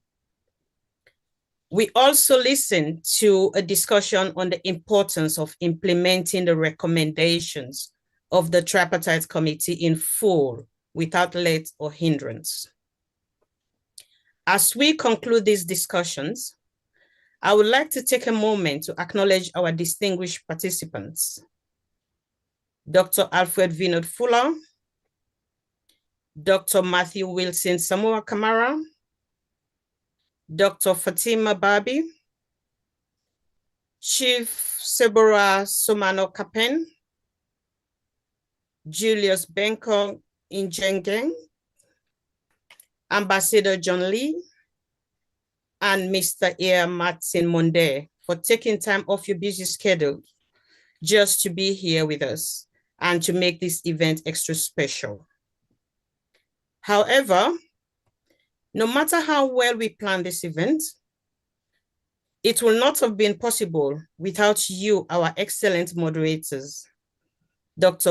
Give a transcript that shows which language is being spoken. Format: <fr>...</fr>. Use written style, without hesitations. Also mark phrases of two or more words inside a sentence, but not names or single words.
<en>We also listened to a discussion on the importance of implementing the recommendations of the Tripartite Committee in full, without let or hindrance. As we conclude these discussions, I would like to take a moment to acknowledge our distinguished participants. Dr. Alfred Vinod Fuller, Dr. Matthew Wilson Samura Kamara, Dr. Fatima Babi, Chief Sebora Somano Kapen, Julius Benko Injengeng, Ambassador John Lee, and Mr. Air Martin Monde for taking time off your busy schedule just to be here with us and to make this event extra special. However, no matter how well we plan this event, it will not have been possible without you, our excellent moderators, Dr.</en>